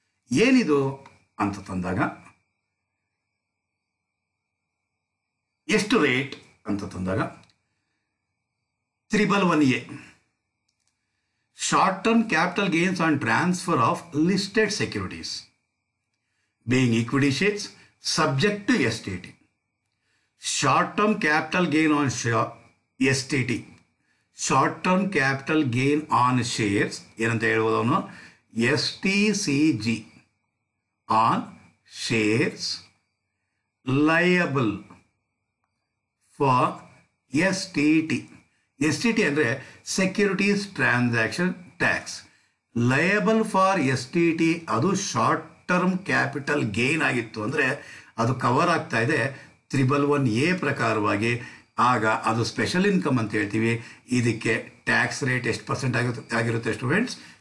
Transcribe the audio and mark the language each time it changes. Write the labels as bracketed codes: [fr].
[kn] ಏನಿದು ಅಂತ ತಂದಾಗ ಎಷ್ಟು ರೇಟ್ ಅಂತ ತಂದಾಗ [en] 311A short term capital gains on transfer of listed securities being equity shares subject to STT. Short-term capital gain on STT. Short-term capital gain on shares [kn] ಏನಂತ ಹೇಳ್ಬೋದು ಅವನು [en] STCG on shares liable for STT. STT ಅಂದರೆ Securities Transaction Tax. Liable for STT [kn] ಅದು short term capital gain ಆಗಿತ್ತು ಅಂದರೆ ಅದು cover ಆಗ್ತಾ ಇದೆ 311A ಪ್ರಕಾರವಾಗಿ. ಆಗ ಅದು ಸ್ಪೆಷಲ್ ಇನ್ಕಮ್ ಅಂತ ಹೇಳ್ತೀವಿ. ಇದಕ್ಕೆ ಟ್ಯಾಕ್ಸ್ ರೇಟ್ ಎಷ್ಟು ಪರ್ಸೆಂಟ್ ಆಗಿರುತ್ತೆ ಸ್ಟೂಡೆಂಟ್ಸ್?